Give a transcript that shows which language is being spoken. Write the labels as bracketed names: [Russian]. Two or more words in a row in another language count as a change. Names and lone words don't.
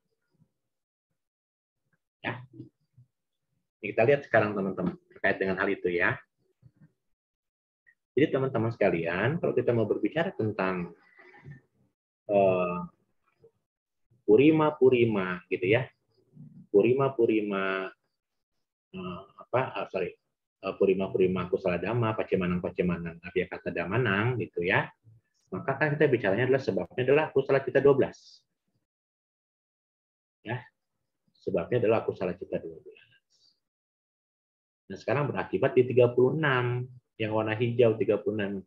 [Indonesian] Ya. Ini kita lihat sekarang teman-teman terkait dengan hal itu ya. Jadi teman-teman sekalian, kalau kita mau berbicara tentang purima gitu ya, [Pali] purima kusala dhamma, pacemanang abya kata damanang gitu ya. [Indonesian] Maka kan kita bicaranya adalah sebabnya adalah [Pali] kusala cita [Indonesian] 12. Ya. Sebabnya adalah [Pali] kusala cita [Indonesian] 12. Nah, sekarang berakibat di 36 yang warna hijau 36.